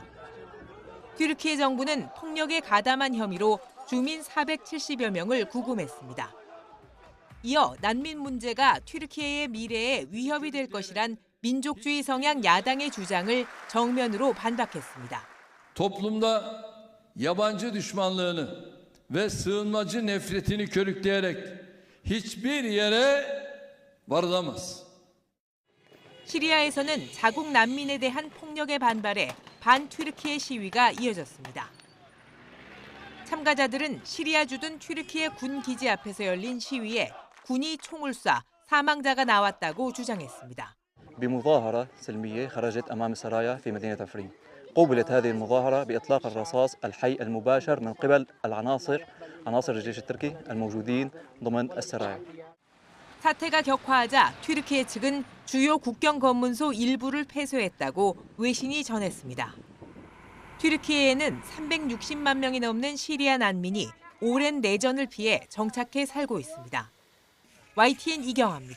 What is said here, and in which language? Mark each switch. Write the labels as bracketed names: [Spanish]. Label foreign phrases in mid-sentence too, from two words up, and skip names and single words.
[Korean] 튀르키예 정부는 폭력에 가담한 혐의로 주민 470여 명을 구금했습니다. 이어 난민 문제가 튀르키예의 미래에 위협이 될 것이란 민족주의 성향 야당의 주장을 정면으로 반박했습니다. [Turkish] Toplumda yabancı düşmanlığını ve sığınmacı nefretini körükleyerek hiçbir yere varılamaz. [Korean] 시리아에서는 자국 난민에 대한 폭력에 반발해 반튀르키예 시위가 이어졌습니다. 참가자들은 시리아 주둔 튀르키예 군 기지 앞에서 열린 시위에 군이 총을 쏴 사망자가 나왔다고 주장했습니다. [Arabic] بمظاهرة سلمية خرجت أمام السرايا في مدينة عفرين. قوبلت هذه المظاهرة بإطلاق الرصاص الحي المباشر من قبل عناصر الجيش التركي الموجودين ضمن السرايا. [Korean] 사태가 격화하자 튀르키예 측은 주요 국경 검문소 일부를 폐쇄했다고 외신이 전했습니다. 튀르키예에는 360만 명이 넘는 시리아 난민이 오랜 내전을 피해 정착해 살고 있습니다.